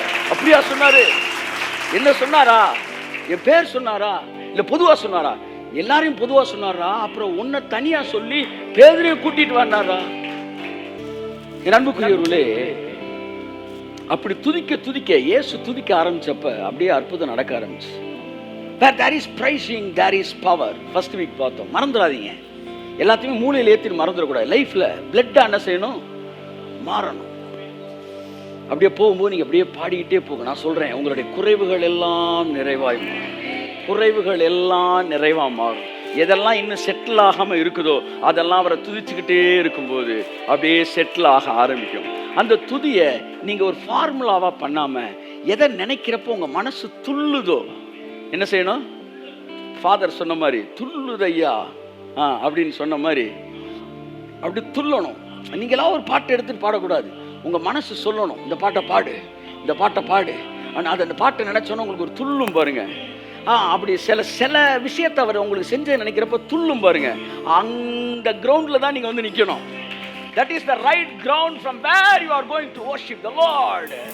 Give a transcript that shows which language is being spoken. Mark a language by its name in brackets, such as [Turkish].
[Tamil] அப்படியா சொன்னாரு? என்ன சொன்னாரா? என் பேர் சொன்னாரா இல்ல பொதுவா சொன்னாரா? எல்லாரையும் பொதுவா சொன்னாரா? அப்புறம் உன்னை தனியா சொல்லி பேதுருவையும் கூட்டிட்டு வந்தாரா? என் அன்புக்குரியவர்களே, அப்படி துதிக்க துதிக்க, இயேசு துதிக்க ஆரம்பிச்சப்ப அப்படியே அற்புதம் நடக்க ஆரம்பிச்சு. [English] There is praising, there is power. First week [Tamil] பார்த்தோம். மறந்துடாதீங்க, எல்லாத்தையுமே மூளையில் ஏற்றிட்டு மறந்துடக்கூடாது. லைஃப்ல பிளட் என்ன செய்யணும்? மாறணும். அப்படியே போகும்போது நீங்க அப்படியே பாடிக்கிட்டே போக. நான் சொல்றேன், உங்களுடைய குறைவுகள் எல்லாம் நிறைவாய் மாறும். குறைவுகள் எல்லாம் நிறைவா மாறும். எதெல்லாம் இன்னும் செட்டில் ஆகாம இருக்குதோ அதெல்லாம் அவரை துதிச்சுக்கிட்டே இருக்கும்போது அப்படியே செட்டில் ஆக ஆரம்பிக்கும். அந்த துதியை நீங்க ஒரு ஃபார்முலாவா பண்ணாம, எதை நினைக்கிறப்போ உங்க மனசு துள்ளுதோ என்ன செய்யணும்? ஃபாதர் சொன்ன மாதிரி, துள்ளுதையா அப்படின்னு சொன்ன மாதிரி அப்படி துள்ளணும். நீங்களா ஒரு பாட்டை எடுத்துட்டு பாடக்கூடாது. உங்க மனசு சொல்லணும், இந்த பாட்டை பாடு, இந்த பாட்டை பாடு. ஆனால் அது அந்த பாட்டை நினைச்சோன்னா உங்களுக்கு ஒரு துள்ளும் பாருங்க. அப்படி சில விஷயத்தை அவர் உங்களுக்கு செஞ்சு நினைக்கிறப்ப துள்ளும் பாருங்க. அந்த கிரவுண்ட்ல தான் நீங்க வந்து நிக்கணும். [English] That is the right ground from where you are going to worship the Lord.